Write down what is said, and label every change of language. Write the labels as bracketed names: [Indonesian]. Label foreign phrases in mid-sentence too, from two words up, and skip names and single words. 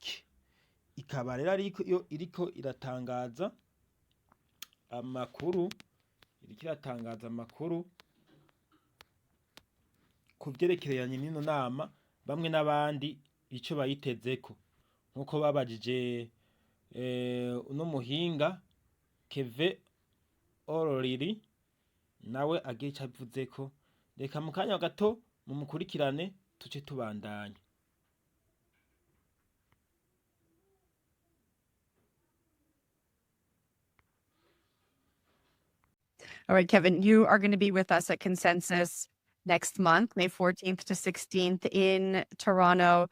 [Rundi] Ikaba rero iriko iratangaza amakuru ku vyerekeranye n'ino nama, bamwe n'abandi ico bayitezeko. Nkuko babajije uno muhinga Keve Ororiri nawe agira ico avuzeko. Reka mu kanya gato mumukurikirane tuce tubandanya. [English] All right, Kevin, you are going to be with us at Consensus next month, May 14th to 16th in Toronto.